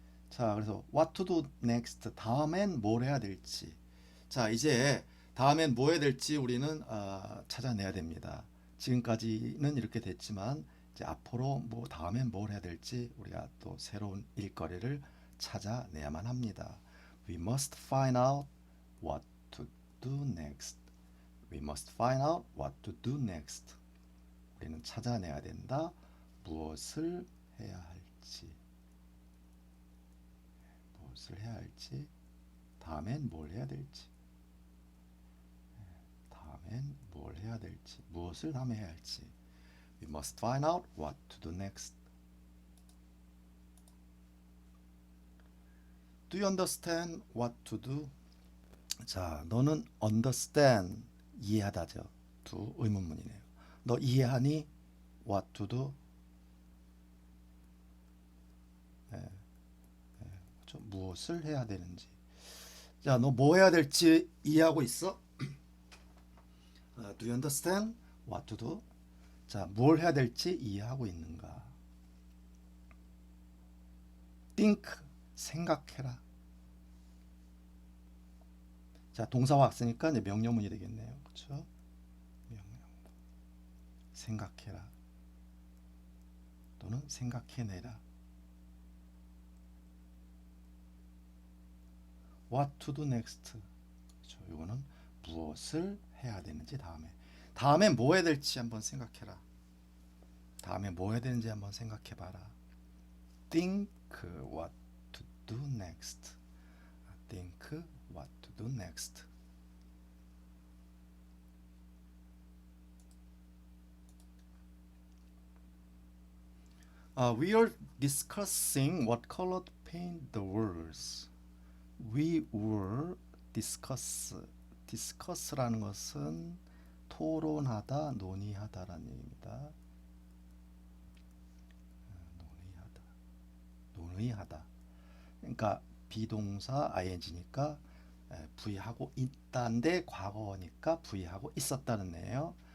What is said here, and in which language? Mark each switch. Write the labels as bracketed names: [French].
[Korean] 자, 그래서 [English] what to do next [Korean] 다음엔 뭘 해야 될지. 자, 이제 다음엔 뭐 해야 될지 우리는 찾아내야 됩니다. 지금까지는 이렇게 됐지만 이제 앞으로 다음엔 뭘 해야 될지 우리가 또 새로운 일거리를 찾아내야만 합니다. [English] We must find out what to do next. We must find out what to do next. [Korean] 우리는 찾아내야 된다. 무엇을 해야 할지. 무엇을 해야 할지. 다음엔 뭘 해야 될지. 다음엔 뭘 해야 될지. 무엇을 다음에 해야 할지. [English] We must find out what to do next. Do you understand what to do? [Korean] 자, 너는 understand 이해하다죠. [English] do [Korean] 의문문이네요. 너 이해하니? [English] what to do? [Korean] 그렇죠? 무엇을 해야 되는지. 자, 너 뭐 해야 될지 이해하고 있어? [English] Do you understand what to do? [Korean] 자, 뭘 해야 될지 이해하고 있는가? think, 생각해라. 자, 동사와 왔으니까 이제 명령문이 되겠네요. 그렇죠? 명령문. 생각해라. 또는 생각해내라. [English] what to do next. [Korean] 그렇죠. 이거는 무엇을 해야 되는지 다음에 뭐 해야 될지 한번 생각해라. 다음에 뭐 해야 되는지 한번 생각해 봐라. [English] think what to do next. think what to do next. We are discussing what color to paint the walls. We were discuss [Korean] 라는 것은 토론하다, 논의하다라는 얘기입니다. 논의하다. 그러니까 비동사 ing니까 V하고 있다인데 과거니까 V하고 있었다는 얘기예요.